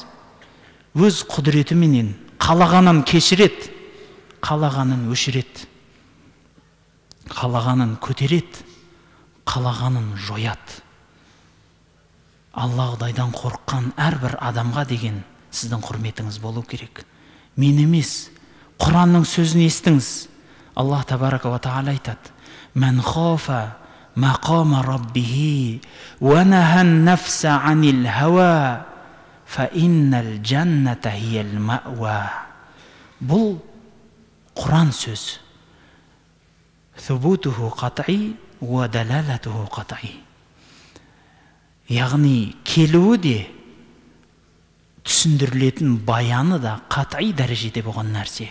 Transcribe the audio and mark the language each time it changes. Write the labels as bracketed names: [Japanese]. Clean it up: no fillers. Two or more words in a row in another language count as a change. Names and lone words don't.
[Kazakh] Өз құдіретіменен қалағанын кешірет, қалағанын өшірет, қалағанын көтерет, қалағанын жоят. Алла Құдайдан қорыққан әрбір адамға деген сіздің құрметіңіз болу керек. Мен емес, Құранның сөзін естіңіз. [Arabic] الله تبارك وتعالى [Kazakh] айтады: [Arabic] "من خاف مقام ربه ونهى النفس عن الهوى فإن الجنة هي المأوى." [Kazakh] Бұл Құран сөз. [Arabic] ثبوته قطعي ودلالته قطعي. [Kazakh] Яғни келуі де, түсіндірілетін баяны да қат'i дәрежеде болған нәрсе.